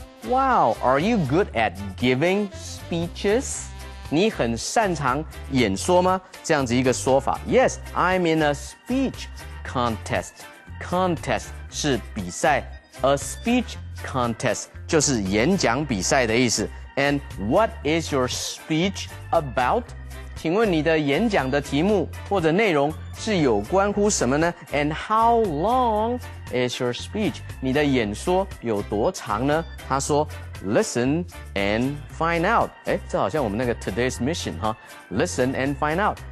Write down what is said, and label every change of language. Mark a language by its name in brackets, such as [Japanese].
[English] Wow, are you good at giving speeches? [Chinese] 你很擅长演说吗？这样子一个说法。 [English] Yes, I'm in a speech contest. [Chinese] Contest 是比赛 ， [English] a speech contest [Chinese] 就是演讲比赛的意思。 [English] And what is your speech about? [Chinese] 请问你的演讲的题目或者内容是有关乎什么呢 ？ [English] And how long is your speech? [Chinese] 你的演说有多长呢？他说 ， [English] Listen and find out。 [Chinese] 哎，这好像我们那个 Today's Mission 哈 ，Listen and find out。